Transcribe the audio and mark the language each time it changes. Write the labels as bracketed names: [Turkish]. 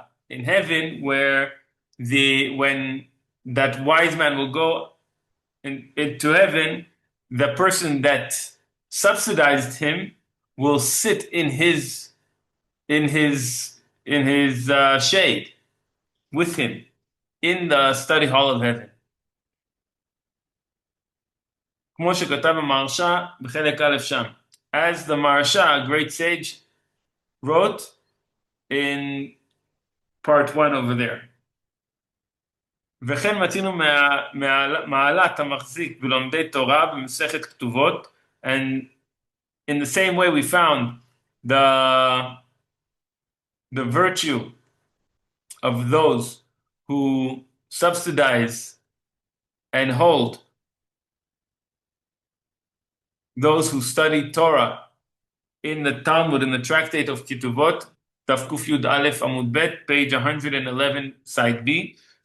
[English] In heaven, where when that wise man will go into heaven, the person that subsidized him will sit in his shade. with him in the study hall of heaven. [Hebrew] כמו שכתב המהרש"א בחלק א' שם. [English] As the Maharsha, a great sage, wrote in part 1 over there. [Hebrew] וכן מצינו מעלת המחזיק בלומדי תורה במסכת כתובות, [English] and in the same way we found the virtue of those who subsidize and hold those who study Torah in the Talmud, in the tractate of Ketuvot, [Hebrew] Taf Kuf Yud Aleph Amud Bet, [English] page 111, side B,